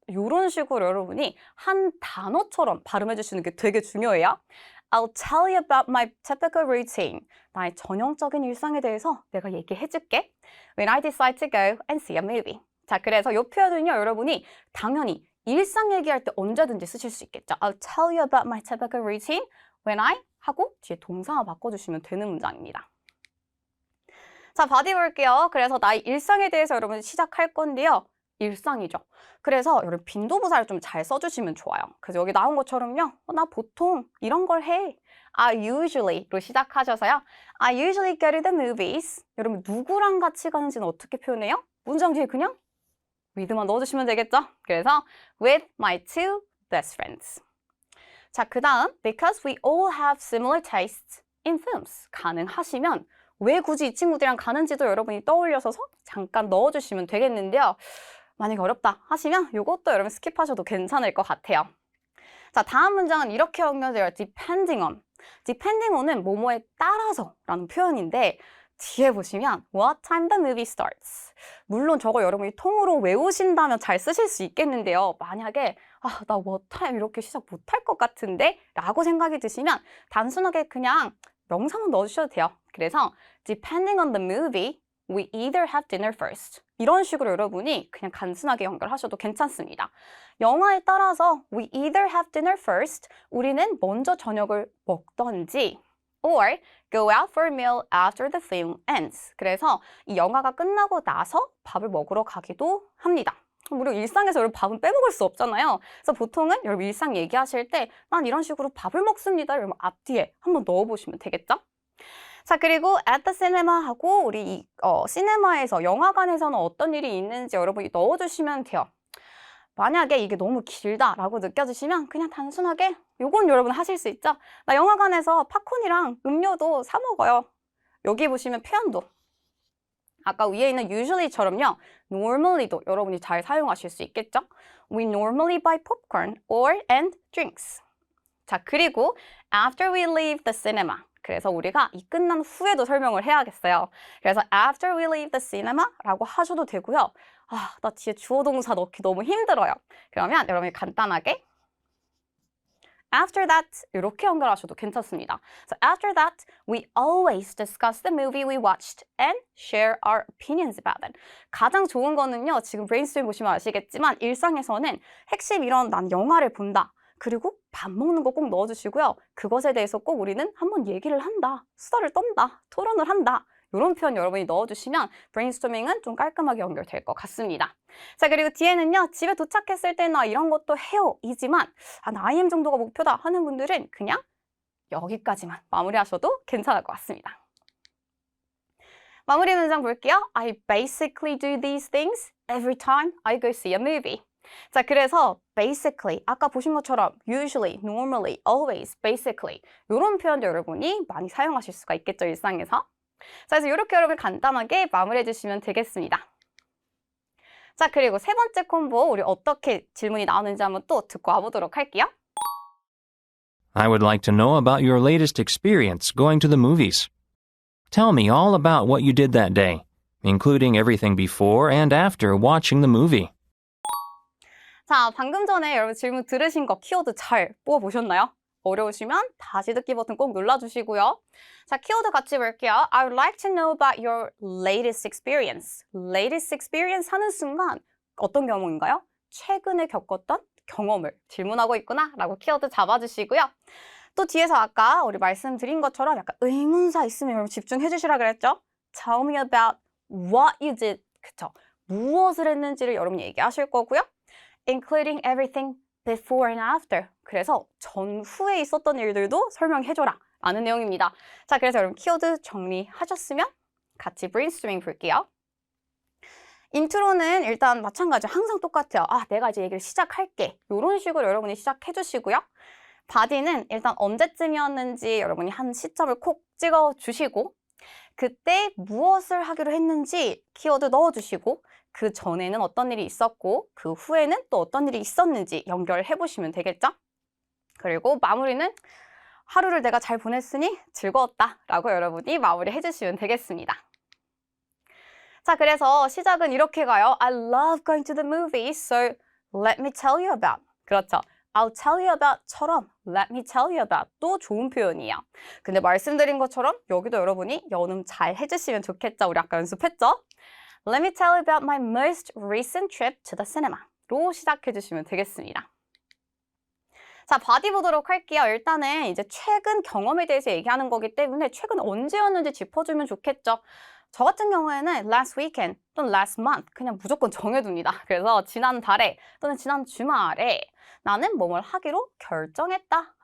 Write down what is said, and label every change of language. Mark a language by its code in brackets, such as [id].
[ko] 이런 식으로 여러분이 한 단어처럼 발음해 주시는 게 되게 중요해요. [en] I'll tell you about my typical routine. [ko] 나의 전형적인 일상에 대해서 내가 얘기해 줄게. [en] When I decide to go and see a movie. [ko] 자, 그래서 이 표현은요, 여러분이 당연히 일상 얘기할 때 언제든지 쓰실 수 있겠죠. [en] I'll tell you about my typical routine when I [ko] 하고 뒤에 동사와 바꿔주시면 되는 문장입니다. 자, 바디 볼게요. 그래서 나의 일상에 대해서 여러분 시작할 건데요. 일상이죠. 그래서 여러분 빈도부사를 좀 잘 써주시면 좋아요. 그래서 여기 나온 것처럼요. 나 보통 이런 걸 해. [en] I usually [ko] 로 시작하셔서요. [en] I usually go to the movies. [ko] 여러분 누구랑 같이 가는지는 어떻게 표현해요? 문장 뒤에 그냥 with만 넣어주시면 되겠죠? 그래서 [en] with my two best friends. [ko] 자, 그 다음 [en] because we all have similar tastes in films. [ko] 가능하시면 왜 굳이 이 친구들이랑 가는지도 여러분이 떠올려서 잠깐 넣어주시면 되겠는데요. 만약에 어렵다 하시면 이것도 여러분 스킵하셔도 괜찮을 것 같아요. 자, 다음 문장은 이렇게 연결돼요. [en] depending on. depending on [ko] 은 뭐뭐에 따라서 라는 표현인데 뒤에 보시면 [en] what time the movie starts. [ko] 물론 저거 여러분이 통으로 외우신다면 잘 쓰실 수 있겠는데요. 만약에 나 [en] what time [ko] 이렇게 시작 못할 것 같은데 라고 생각이 드시면 단순하게 그냥 명사만 넣어주셔도 돼요. 그래서 [en] depending on the movie, we either have dinner first. [ko] 이런 식으로 여러분이 그냥 단순하게 연결하셔도 괜찮습니다. 영화에 따라서 [en] we either have dinner first. [ko] 우리는 먼저 저녁을 먹던지 [en] or go out for a meal after the film ends. [ko] 그래서 이 영화가 끝나고 나서 밥을 먹으러 가기도 합니다. 우리 일상에서 여러분 밥은 빼먹을 수 없잖아요. 그래서 보통은 여러분 일상 얘기하실 때 난 이런 식으로 밥을 먹습니다. 여러분 앞뒤에 한번 넣어보시면 되겠죠? 자, 그리고 [en] at the cinema [ko] 하고 우리 시네마에서 영화관에서는 어떤 일이 있는지 여러분이 넣어주시면 돼요. 만약에 이게 너무 길다라고 느껴지시면 그냥 단순하게 요건 여러분 하실 수 있죠? 나 영화관에서 팝콘이랑 음료도 사 먹어요. 여기 보시면 표현도 아까 위에 있는 usually처럼요. normally도 여러분이 잘 사용하실 수 있겠죠? [en] We normally buy popcorn or and drinks. 자, 그리고 after we leave the cinema. [ko] 그래서 우리가 이 끝난 후에도 설명을 해야겠어요. 그래서 [en] after we leave the cinema [ko] 라고 하셔도 되고요. 나 뒤에 주어 동사 넣기 너무 힘들어요. 그러면 여러분이 간단하게 [en] after that [ko] 이렇게 연결하셔도 괜찮습니다. [en] So after that, we always discuss the movie we watched and share our opinions about it. [ko] 가장 좋은 거는요. 지금 브레인스토밍 보시면 아시겠지만 일상에서는 핵심 이런 난 영화를 본다. 그리고 밥 먹는 거 꼭 넣어주시고요. 그것에 대해서 꼭 우리는 한번 얘기를 한다. 수다를 떤다. 토론을 한다. 이런 표현 여러분이 넣어주시면 브레인스토밍은 좀 깔끔하게 연결될 것 같습니다. 자, 그리고 뒤에는요. 집에 도착했을 때 나 이런 것도 해요. 이지만 나 IM 정도가 목표다 하는 분들은 그냥 여기까지만 마무리하셔도 괜찮을 것 같습니다. 마무리 문장 볼게요. [en] I basically do these things every time I go see a movie. [ko] 자, 그래서 basically, 아까 보신 것처럼 usually, normally, always, basically 이런 표현도 여러분이 많이 사용하실 수가 있겠죠, 일상에서. 자, 그래서 이렇게 여러분 간단하게 마무리해 주시면 되겠습니다. 자, 그리고 세 번째 콤보 우리 어떻게 질문이 나오는지 한번 또 듣고 와보도록 할게요. [en] I would like to know about your latest experience going to the movies. Tell me all about what you did that day, including everything before and after watching the movie. [ko] 자, 방금 전에 여러분 질문 들으신 거 키워드 잘 뽑아보셨나요? 어려우시면 다시 듣기 버튼 꼭 눌러주시고요. 자, 키워드 같이 볼게요. [en] I would like to know about your latest experience. latest experience [ko] 하는 순간 어떤 경험인가요? 최근에 겪었던 경험을 질문하고 있구나 라고 키워드 잡아주시고요. 또 뒤에서 아까 우리 말씀드린 것처럼 약간 의문사 있으면 여러분 집중해 주시라 그랬죠? [en] Tell me about what you did. [ko] 그쵸? 무엇을 했는지를 여러분이 얘기하실 거고요. Including everything before and after. 그래서 전후에 있었던 일들도 설명해줘라 라는 내용입니다. 자, 그래서 여러분 키워드 정리하셨으면 같이 브레인스토밍 볼게요. 인트로는 일단 마찬가지로 항상 똑같아요. 내가 이제 얘기를 시작할게. 이런 식으로 여러분이 시작해 주시고요. 바디는 일단 언제쯤이었는지 여러분이 한 시점을 콕 찍어 주시고 그때 무엇을 하기로 했는지 키워드 넣어 주시고 그 전에는 어떤 일이 있었고 그 후에는 또 어떤 일이 있었는지 연결해 보시면 되겠죠? 그리고 마무리는 하루를 내가 잘 보냈으니 즐거웠다 라고 여러분이 마무리해 주시면 되겠습니다. 자, 그래서 시작은 이렇게 가요. [en] I love going to the movies, so let me tell you about. [ko] 그렇죠. [en] I'll tell you about [ko] 처럼 [en] let me tell you about [ko] 도 좋은 표현이에요. 근데 말씀드린 것처럼 여기도 여러분이 연음 잘 해주시면 좋겠죠. 우리 아까 연습했죠? [en] Let me tell you about my most recent trip to the cinema [ko] 로 시작해 주시면 되겠습니다. 자, 바디 보도록 할게요. 일단은 이제 최근 경험에 대해서 얘기하는 거기 때문에 최근 언제였는지 짚어주면 좋겠죠. 저 같은 경우에는 [en] last weekend [ko] 또는 [en] last month [ko] 그냥 무조건 정해둡니다. 그래서 지난달에 또는 지난 주말에 나는 뭐뭘 하기로 결정했다.